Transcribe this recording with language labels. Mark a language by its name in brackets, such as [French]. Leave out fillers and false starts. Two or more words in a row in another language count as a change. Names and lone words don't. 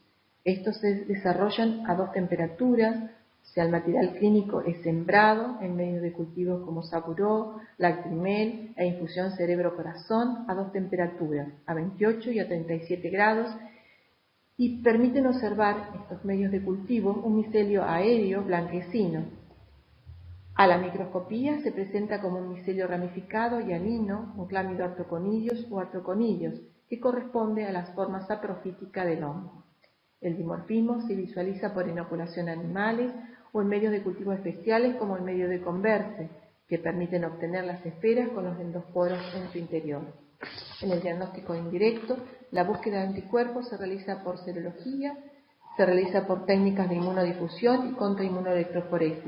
[Spanish] Estos se desarrollan a 2 temperaturas, o sea, el material clínico es sembrado en medio de cultivos como Sapuró, Lactimel e infusión cerebro-corazón a 2 temperaturas, a 28 y a 37 grados, y permiten observar estos medios de cultivo un micelio aéreo blanquecino. A la microscopía se presenta como un micelio ramificado y anino, un clámido artroconillos o artroconillos, que corresponde a las formas saprofíticas del hongo. El dimorfismo se visualiza por inoculación a animales o en medios de cultivo especiales como el medio de Converse, que permiten obtener las esferas con los endosporos en su interior. En el diagnóstico indirecto, la búsqueda de anticuerpos se realiza por serología, se realiza por técnicas de inmunodifusión y contrainmunoelectroforesis.